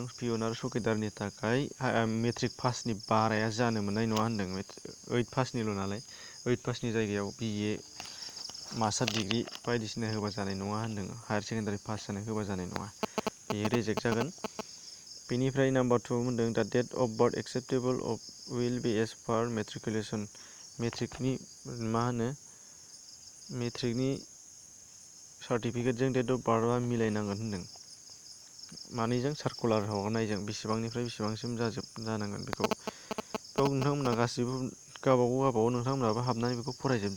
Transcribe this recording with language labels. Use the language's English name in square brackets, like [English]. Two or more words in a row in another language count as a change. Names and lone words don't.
[Bodo] पियन आरो चकिदारनि थाखाय मेट्रिक पासनि बाराया जानो मोननाय नङा होनदों। 8 पासनिल' नालाय 8 पासनि जायगायाव BA [English] master degree [Bodo] बायदिसिना होबा जानाय नङा होनदों। [English] higher secondary [Bodo] पास जानाय होबा जानाय नङा। बेयो रिजेक्ट जागोन। बेनिफ्राय नाम्बार 2 होनदों दा [English] date of birth acceptable of will be as per matriculation. [Bodo] मेट्रिकनि सार्टिफिकेटजों [English] date of birth [Bodo] मिलायनांगोन होनदों। मानैजों सार्कुलार हरनायजों बेसेबांनिफ्राय बेसेबांसिम जानांगोन बेखौ। बेयाव नोंथांमोना गासिबो गावबागाव नोंथांमोनाबो हाबनानै बेखौ फरायजोबदों।